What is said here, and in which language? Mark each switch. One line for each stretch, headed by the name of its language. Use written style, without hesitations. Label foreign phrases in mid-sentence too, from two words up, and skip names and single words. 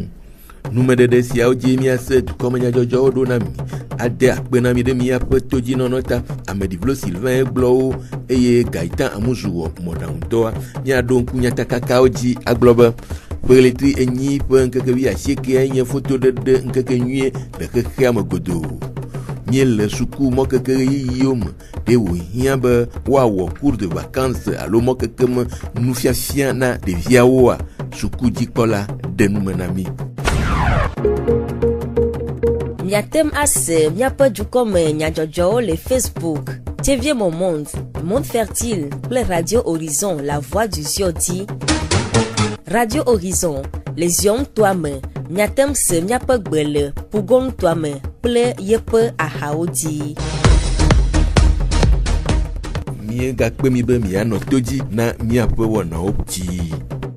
Ewe: Numeɖeɖe siawo dzi miase dukɔmenyadzɔdzɔwo ɖo na mi ade akpe na mi ɖe miaƒe todzinɔnɔ ta Ameɖivlo Sylvain egblɔwo eye Gaëtan Amuzu wɔ mɔɖaŋudɔa miaɖo ŋku nyatakakawo dzi agblɔ be ƒeɣletri enyi ƒe ŋkeke wi asiekea nye fotoɖeɖe ŋkeke nyuie le xexea me godoo. Míele suku mɔkeke ɣeyiɣiwo me ɖe wòhiã be woawɔ
French: cours de vacances
Ewe: alo mɔkeke me nufiafia na ɖeviawoa sukudzikpɔla ɖe nume na mi. Miatem ase miaƒe dukɔme nyadzɔdzɔwo le Facebook TV Mon Monde, Monde Fertile kple Radio Horizon La Voix du Zion di. Radio Horizon le Zion toa me miatem se miaƒe gbe le Pugon toa me kple yeƒe ahawo di. Miegakpe mi be mianɔ to dzi na miaƒe wɔnawo dzi.